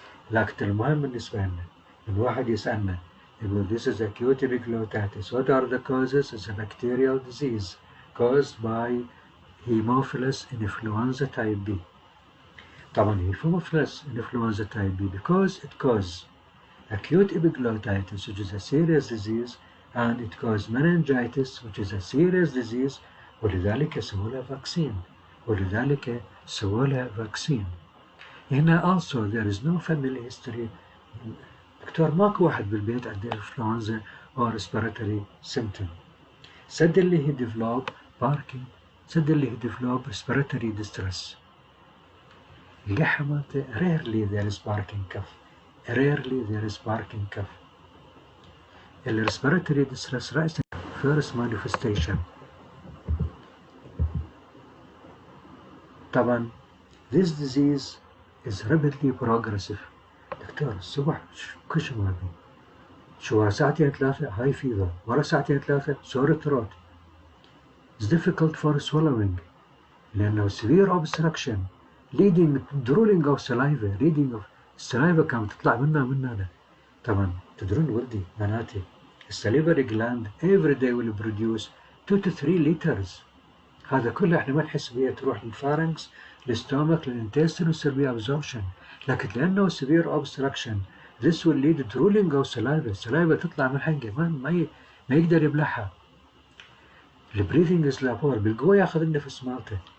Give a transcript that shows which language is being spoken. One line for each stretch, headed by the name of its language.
Arabic: لكن المهم بالنسبة لنا الواحد يسألنا يقول
English: this is acute epiglottitis. What are the causes? It's a bacterial disease caused by Haemophilus influenza type B. طبعا Haemophilus influenza type B because it causes acute epiglottitis, which is a serious disease, and it causes meningitis, which is a serious disease.
Arabic: ولذلك سووا لها vaccine. هنا
English: also there is no family history.
Arabic: دكتور ماكو واحد بالبيت عنده
English: influenza or respiratory symptom. Suddenly he developed barking. Suddenly he developed respiratory distress.
Arabic: اللحة مالته
English: rarely there is barking cough. Rarely there is barking cough. The respiratory distress
Arabic: رأسا
English: first manifestation. طبعا this disease is rapidly progressive.
Arabic: دكتور الصبح كش ما بي شو ورا ساعتين ثلاثة high fever ورا ساعتين ثلاثة sore throat.
English: It's difficult for swallowing
Arabic: لأنه
English: severe obstruction leading drooling of saliva. leading of saliva
Arabic: كانت تطلع منا. طبعا تدرون ولدي بناتي السليفري
English: gland every day will produce 2 to 3 liters.
Arabic: هذا كله احنا ما نحس بيه، تروح للفارنكس للستومك للانتستين ويصير بيه absorption. لكن لأنه
English: severe obstruction this will lead to drooling of saliva.
Arabic: السلايفا تطلع من حنقه ما يقدر يبلعها. البريثنج
English: is labor
Arabic: بالقوة ياخذ النفس مالته.